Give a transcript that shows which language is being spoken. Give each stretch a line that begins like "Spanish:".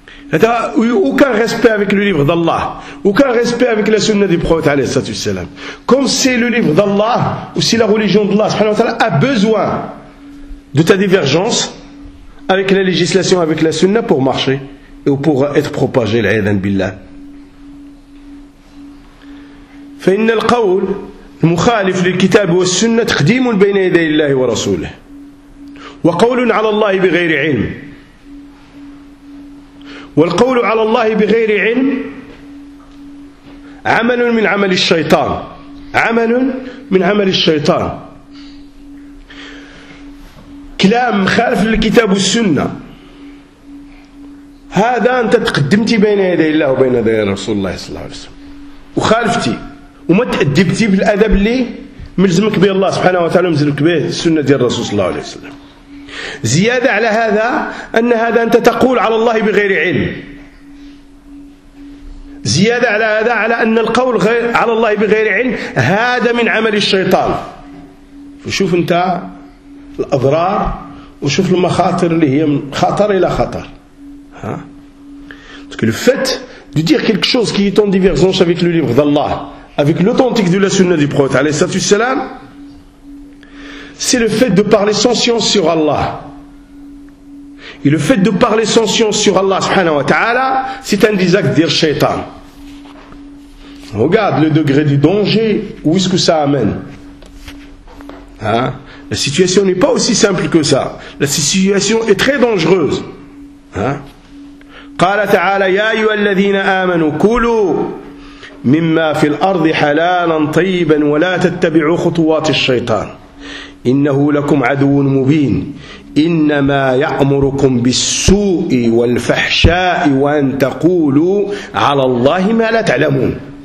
French: Là, tu n'as aucun respect avec le livre d'Allah, aucun respect avec la sunna du prophète,
Arabic: alayhi salatu wassalam.
French: Comme c'est le livre d'Allah, ou si la religion d'Allah,
Arabic: subhanahu wa ta'ala,
French: a besoin de ta divergence avec la législation, avec la sunna, pour marcher et pour être propagé, l'aïdan billah.
Arabic: فإن القول المخالف للكتاب والسنة تقديم بين يدي الله ورسوله وقول على الله بغير علم، والقول على الله بغير علم عمل من عمل الشيطان، عمل من عمل الشيطان، كلام خالف الكتاب والسنة. هذا أنت تقدمتي بين يدي الله وبين يدي رسول الله صلى الله عليه وسلم وخالفتي وما تأدبتي بالأدب اللي ملزمك به الله سبحانه وتعالى ملزمك به السنة دي الرسول صلى الله عليه وسلم. زيادة على هذا أن هذا أنت تقول على الله بغير علم، زيادة على هذا على أن القول على الله بغير علم هذا من عمل الشيطان. فشوف أنت الأضرار وشوف المخاطر اللي هي من خطر إلى خطر.
French: Parce que le fait de dire quelque chose qui est en divergence avec le livre d'Allah, avec l'authentique de la sunna du prophète,
Arabic: alayhi salatu wassalam,
French: c'est le fait de parler sans science sur Allah. Et le fait de parler sans science sur Allah,
Arabic: subhanahu wa ta'ala,
French: c'est un des actes d'ir shaitan. Regarde le degré du danger, où est-ce que ça amène. La situation n'est pas aussi simple que ça. La situation est très dangereuse.
Arabic: قال تعالى يا أيها الذين آمنوا كلوا مما في الأرض حلالا طيبا ولا تتبعوا خطوات الشيطان إنه لكم عدو مبين إنما يأمركم بالسوء والفحشاء وأن تقولوا على الله ما لا تعلمون.